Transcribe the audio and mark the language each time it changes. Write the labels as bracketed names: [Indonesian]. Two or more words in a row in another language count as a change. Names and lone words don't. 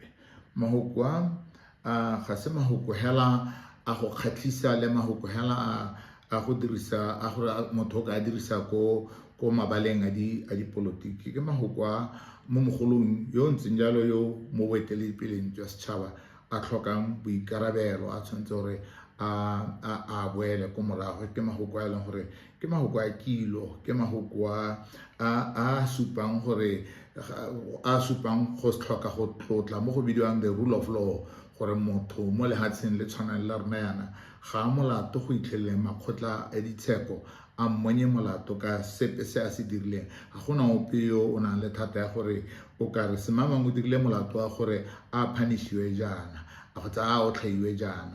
[Tswana] Mahoko a ga se mahoko hela a go khatlisa le mahoko hela a go dirisa a gore motho ka dirisa ko mabaleng a dipolotiki ke mahoko a mo mogolong yo ntseng jalo yo mo boeteledipeleng jwa setšhaba a tlhokang boikarabelo a tshwanetse gore a boele ko morago. Ke mahoko a leng gore ke mahoko a kilo, ke mahoko a supang gore go se tlhoka go tlotla mo go bidiwang [English] the rule of law, [Tswana] gore motho mo lehatsheng le tshwanang la rona yana ga molato go itlhele makgotla a ditsheko a mmonye molato ka sepe se a se dirileng. Ga gona ope yo o nang le thata ya gore o ka re semamang o dirile molato wa gore a punishiwe jaana a kgotsa a otlhaiwe jaana.